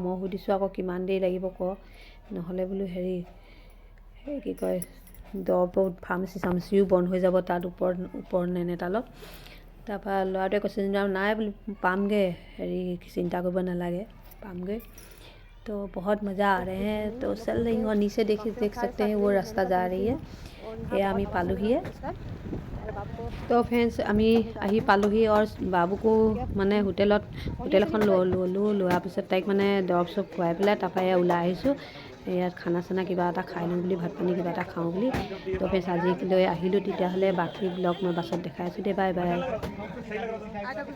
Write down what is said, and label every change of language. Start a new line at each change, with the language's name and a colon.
Assamese: মই সুধিছোঁ আকৌ কিমান দেৰি লাগিব ক, নহ'লে বোলো হেৰি কি কয় দৰৱ ফাৰ্মাচিও বন্ধ হৈ যাব তাত ওপৰ নেনেতালত। তাৰপৰা ল'ৰাটোৱে কৈছে যেনিবা নাই বোলো পামগৈ, হেৰি চিন্তা কৰিব নালাগে पामगे।
Hindi: तो बहुत मज़ा आ रहे हैं। तो चल रही हूँ और नीचे देख सकते हैं वो रास्ता जा रही है।
Assamese: এয়া আমি পালোহিয়ে। তো ফ্ৰেণ্ডছ আমি আহি পালোহি আৰু বাবুকো মানে হোটেল এখন লোৱাৰ পিছত তাইক মানে দৰৱ চৰব খুৱাই পেলাই তাৰপৰা এয়া ওলাই আহিছোঁ ইয়াত খানা চানা কিবা এটা খাই লওঁ বুলি, ভাত পানী কিবা এটা খাওঁ বুলি। তো ফ্ৰেণ্ডছ আজিলৈ আহিলোঁ, তেতিয়াহ'লে বাকী ব্লগ মই বাছত দেখাই আছোঁ দে। Bye bye.